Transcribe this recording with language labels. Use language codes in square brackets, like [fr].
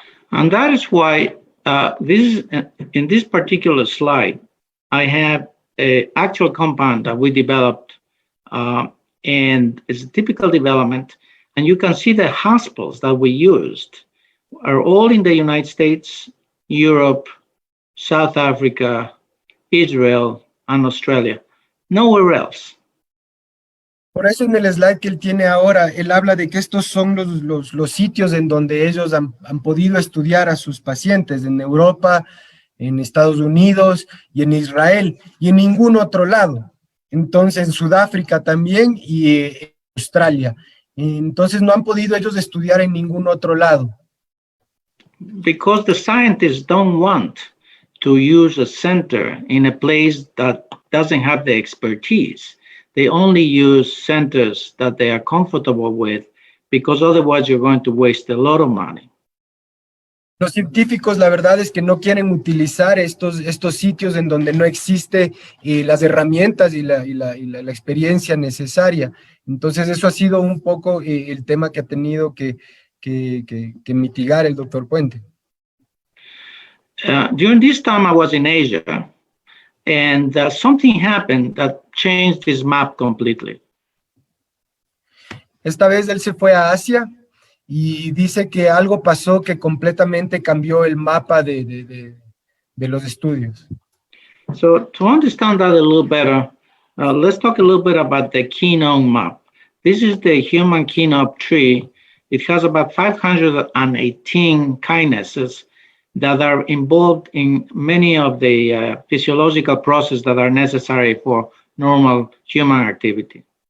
[en] And that is why in this particular slide, I have an actual compound that we developed, and it's a typical development. And you can see the hospitals that we used are all in the United States, Europe, South Africa, Israel, and Australia. Nowhere else. [es] Por eso en el slide que él tiene ahora, él habla de que estos son los sitios en donde ellos han podido estudiar a sus pacientes, en Europa, en Estados Unidos y en Israel, y en ningún otro lado. Entonces, en Sudáfrica también y en Australia. Entonces, no han podido ellos estudiar en ningún otro lado. [en] Because the scientists don't want to use a center in a place that doesn't have the expertise. They only use centers that they are comfortable with, because otherwise you're going to waste a lot of money. [es] Los científicos, la verdad es que no quieren utilizar estos sitios en donde no existe las herramientas y la experiencia necesaria. Entonces, eso ha sido un poco el tema que ha tenido que mitigar el doctor Puente. [en] During this time, I was in Asia, and something happened that changed this map completely. [es] Esta vez él se fue a Asia y dice que algo pasó que completamente cambió el mapa de los estudios. [en] So to understand that a little better, let's talk a little bit about the Kenome map. This is the human Kenome tree. It has about 518 kinases that are involved in many of the physiological processes that are necessary for normal human activity.